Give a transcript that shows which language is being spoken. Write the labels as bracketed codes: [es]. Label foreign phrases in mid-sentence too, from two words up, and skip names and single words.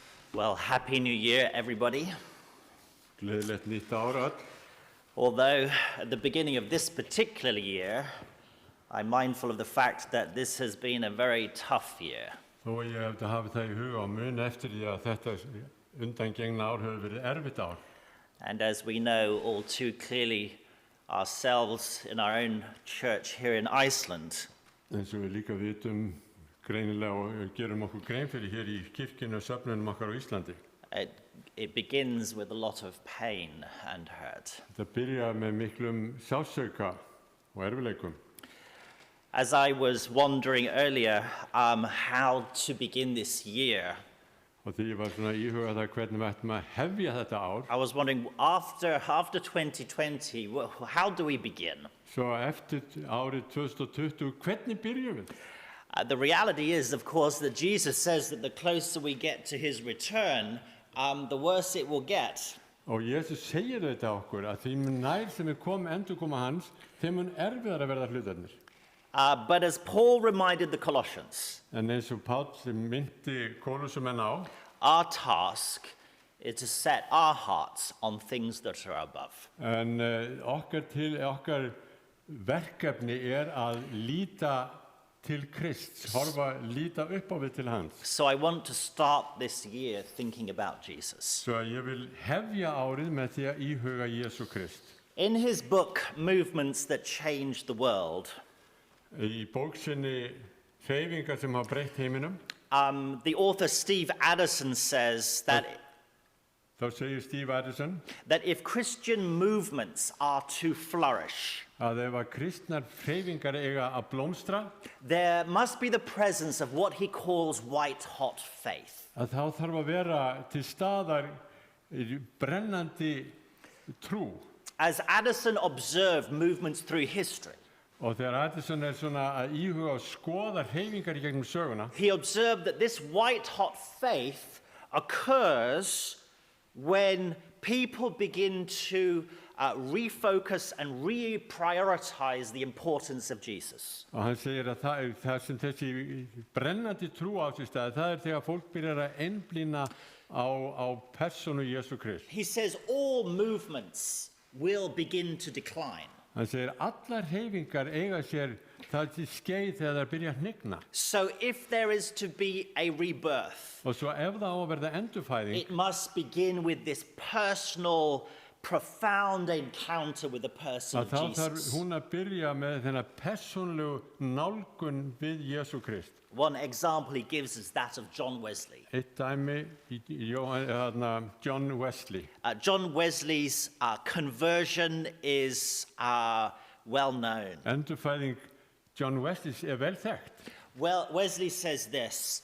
[en] Well, Happy New Year, everybody. [is] Gleðilegt nýtt ár öll. [en] Although at the beginning of this particular year, I'm mindful of the fact that this has been a very tough year. [is] Þó ég hef að hafa það í huga og muni eftir því að þetta undangengna ár hefur verið erfitt ár. [en] And as we know all too clearly ourselves in our own church here in Iceland, [is] Eins og við líka vitum greinilega og gerum okkur grein fyrir hér í kirkjunni og söfnunum okkar á Íslandi. [en] it begins with a lot of pain and hurt. [is] Þetta byrjar með miklum sársauka og erfileikum. [en] As I was wondering earlier how to begin this year, [is] Og því ég var svona íhuga það hvernig við ættum að hefja þetta ár. [en] I was wondering after 2020, how do we begin? [is] Svo eftir árið 2020, hvernig byrjum við? [en] The reality is, of course, that Jesus says that the closer we get to his return, the worse it will get. [is] Og Jesus segir þetta okkur að því mun nær sem við endurkoma hans, þeim mun erfiðar að verða hlutarnir. [en] But as Paul reminded the Colossians, [is] En eins og Páll myndi Kólusumenn á, [en] our task is to set our hearts on things that are above. [is] en okkar verkefni að líta til Krists, líta upp á við til hans. [en] So I want to start this year thinking about Jesus. [is] Svo ég vil hefja árið með því að íhuga Jesú Krist. [en] In his book, Movements That Changed the World, [is] Í bók sinni Hreyfingar sem hafa breytt heiminum, [en] the author Steve Addison says that [is] þá segir Steve Addison [en] that if Christian movements are to flourish, [is] að ef að kristnar hreyfingar eiga að blómstra, [en] there must be the presence of what he calls white-hot faith. [is] að þá þarf að vera til staðar brennandi trú. [en] As Addison observed movements through history, [is] Og þegar Addison svona að íhuga og skoða hreyfingar í gegnum söguna, [en] he observed that this white-hot faith occurs when people begin to refocus and reprioritize the importance of Jesus. [is] og hann segir að það sem þessi brennandi trú á sér stað, það þegar fólk byrjar að einblína á persónu Jesú Krist. [en] He says all movements will begin to decline. [is] Hann segir allar hreyfingar eiga sér það til skeið þegar það byrja að hnigna. [en] So if there is to be a rebirth, [is] Og svo ef það á að verða endurfæðing, [en] it must begin with this personal, profound encounter with the person [is] að [en] of [is] þá þarf [en] Jesus. [is] hún að byrja með þennan persónlegu nálgun við Jesú Krist. [en] One example he gives is that of John Wesley. [is] Eitt dæmi John Wesley. [en] John Wesley's conversion is well known. [is] Endurfæðing John Wesley vel þekkt. [en] Well, Wesley says this.